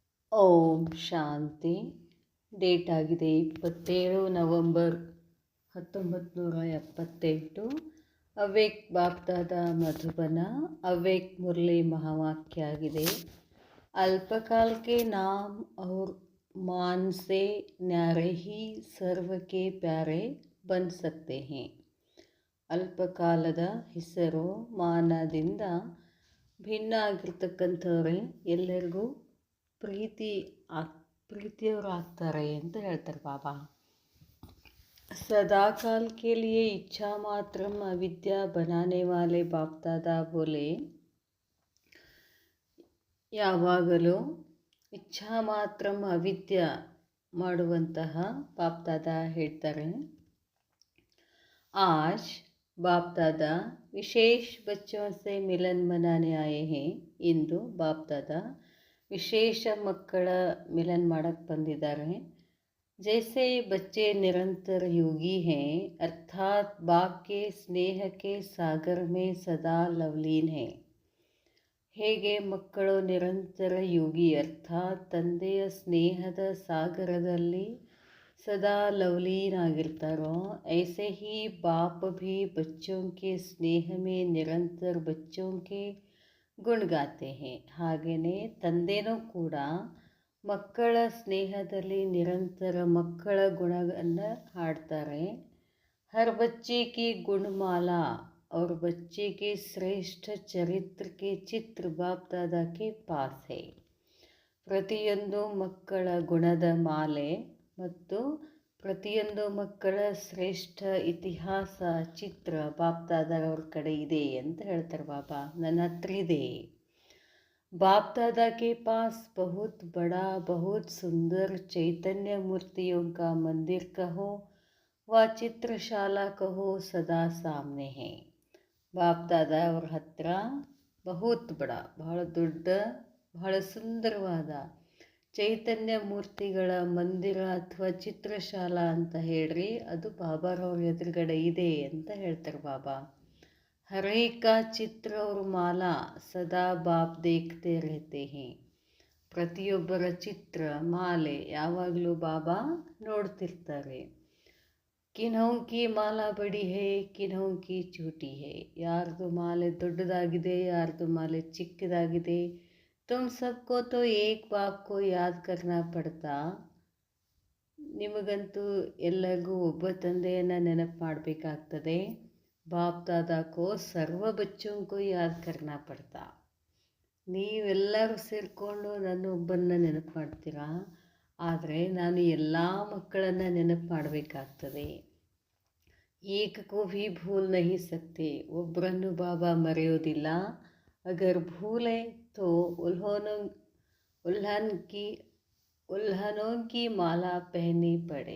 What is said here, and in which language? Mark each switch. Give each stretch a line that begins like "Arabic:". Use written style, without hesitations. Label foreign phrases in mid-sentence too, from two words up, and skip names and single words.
Kannada: ಓಂ ಶಾಂತಿ. ಡೇಟ್ ಆಗಿದೆ 27 ನವಂಬರ್ 1978.
Hindi: अवेक बापदादा मधुबन. अवेक मुरली महावाक्य आಗಿದೆ. अल्पकाल के नाम और मान से न्यारे ही सर्व के प्यारे बन सकते हैं.
Kannada: ಅಲ್ಪಕಾಲದ ಹೆಸರು ಮಾನದಿಂದ ಭಿನ್ನ ಆಗಿರ್ತಕ್ಕಂಥವ್ರೆ ಎಲ್ಲರಿಗೂ ಪ್ರೀತಿಯವರು ಆಗ್ತಾರೆ ಅಂತ ಹೇಳ್ತಾರೆ ಬಾಬಾ.
Hindi: सदा काल के लिए इच्छा मात्रम अविद्या बनाने वाले बाप दादा बोले.
Kannada: ಯಾವಾಗಲೂ ಇಚ್ಛಾ ಮಾತ್ರಂ ಅವಿದ್ಯ ಮಾಡುವಂತಹ ಬಾಪ್ ದಾದಾ ಹೇಳ್ತಾರೆ.
Hindi: आज बाप दादा विशेष बच्चों से मिलन मनाने आए हैं.
Kannada: ಇಂದು ಬಾಪ್ ದಾದಾ ವಿಶೇಷ ಮಕ್ಕಳ ಮಿಲನ್ ಮಾಡಕ್ಕೆ ಬಂದಿದ್ದಾರೆ.
Hindi: जैसे बच्चे निरंतर योगी हैं अर्थात बाप के स्नेह के सागर में सदा लवलीन हैं.
Kannada: ಹೇಗೆ ಮಕ್ಕಳು ನಿರಂತರ ಯೋಗಿ ಅರ್ಥಾತ್ ತಂದೆಯ ಸ್ನೇಹದ ಸಾಗರದಲ್ಲಿ
Hindi: सदा लवलीन ಆಗಿರ್ತಾರೋ ऐसे ही बाप भी बच्चों के स्नेह में निरंतर बच्चों के गुण गाते हैं.
Kannada: ಹಾಗೆಯೇ ತಂದೆನೂ ಕೂಡ ಮಕ್ಕಳ ಸ್ನೇಹದಲ್ಲಿ ನಿರಂತರ ಮಕ್ಕಳ ಗುಣವನ್ನು ಹಾಡ್ತಾರೆ.
Hindi: हर बच्चे की गुणमाला और बच्चे के श्रेष्ठ चरित्र के चित्र बाप दादा के पास है.
Kannada: ಪ್ರತಿಯೊಂದು ಮಕ್ಕಳ ಗುಣದ ಮಾಲೆ ಮತ್ತು ಪ್ರತಿಯೊಂದು ಮಕ್ಕಳ ಶ್ರೇಷ್ಠ ಇತಿಹಾಸ ಚಿತ್ರ ಬಾಪ್ ದಾದಾರವ್ರ ಕಡೆ ಇದೆ ಅಂತ ಹೇಳ್ತಾರೆ ಬಾಬಾ. ನನ್ನ ಹತ್ರ ಇದೆ.
Hindi: बाप दादा के पास बहुत बड़ा बहुत सुंदर चैतन्य मूर्तियों का मंदिर कहो व चित्रशाला कहो सदा सामने है.
Kannada: ಬಾಪ್ ದಾದಾ ಅವ್ರ ಹತ್ರ
Hindi: बहुत बड़ा
Kannada: ಬಹಳ ದೊಡ್ಡ ಬಹಳ ಸುಂದರವಾದ ಚೈತನ್ಯ ಮೂರ್ತಿಗಳ ಮಂದಿರ ಅಥವಾ ಚಿತ್ರಶಾಲಾ ಅಂತ ಹೇಳ್ರಿ, ಅದು ಬಾಬಾರವ್ರ ಎದುರುಗಡೆ ಇದೆ ಅಂತ ಹೇಳ್ತಾರೆ ಬಾಬಾ.
Hindi: हर एक का चित्र और माला सदा बाप देखते रहते हैं.
Kannada: ಪ್ರತಿಯೊಬ್ಬರ ಚಿತ್ರ ಮಾಲೆ ಯಾವಾಗಲೂ ಬಾಬಾ ನೋಡ್ತಿರ್ತಾರೆ.
Hindi: किन्हों की माला बड़ी है किन्हों की छोटी है.
Kannada: ಯಾರ್ದು ಮಾಲೆ ದೊಡ್ಡದಾಗಿದೆ ಯಾರ್ದು ಮಾಲೆ ಚಿಕ್ಕದಾಗಿದೆ.
Hindi: तुम सबको तो एक बाप को याद करना पड़ता.
Kannada: ನಿಮಗಂತೂ ಎಲ್ಲರಿಗೂ ಒಬ್ಬ ತಂದೆಯನ್ನು ನೆನಪು ಮಾಡಬೇಕಾಗ್ತದೆ.
Hindi: बाप दादा को सर्व बच्चों को याद करना पड़ता.
Kannada: ನೀವೆಲ್ಲರೂ ಸೇರಿಕೊಂಡು ನನ್ನೊಬ್ಬನ್ನ ನೆನಪು ಮಾಡ್ತೀರಾ, ಆದರೆ ನಾನು ಎಲ್ಲ ಮಕ್ಕಳನ್ನು ನೆನಪು ಮಾಡಬೇಕಾಗ್ತದೆ.
Hindi: एक को भी भूल नहीं सकते.
Kannada: ಒಬ್ಬರನ್ನು ಬಾಬಾ ಮರೆಯೋದಿಲ್ಲ.
Hindi: अगर भूले तो उलहनों की माला पहनी पड़े.